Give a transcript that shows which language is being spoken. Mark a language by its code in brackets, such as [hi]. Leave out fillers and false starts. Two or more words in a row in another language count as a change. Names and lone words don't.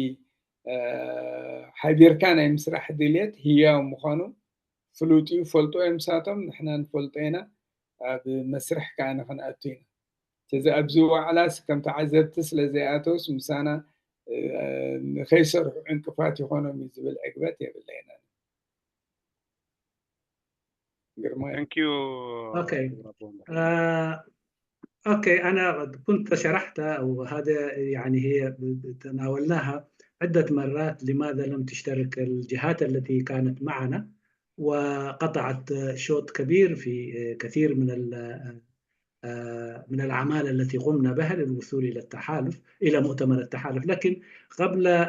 [ti] ሓቢርካ ናይ ምስራሕ ድልየት ህያው ምዃኑ ፍሉጥ እዩ ፈልጦ እዮም ንሳቶም ንሕና ንፈልጦ ኢና ኣብ መስርሕ ከዓ ንክንኣቱ ኢና ስለዚ ኣብዚ ዋዕላስ ከም ተዓዘብቲ ስለዘይኣተውስ ምሳና ንከይሰርሑ ዕንቅፋት ይኮኖም እዩ ዝብል ዕግበት የብለ ኢና ግርማይ [ar] اوكي انا كنت شرحتها وهذا يعني هي تناولناها عدة مرات لماذا لم تشترك الجهات التي كانت معنا وقطعت شوط كبير في كثير من الأعمال التي قمنا بها للوصول إلى التحالف إلى مؤتمر التحالف لكن قبل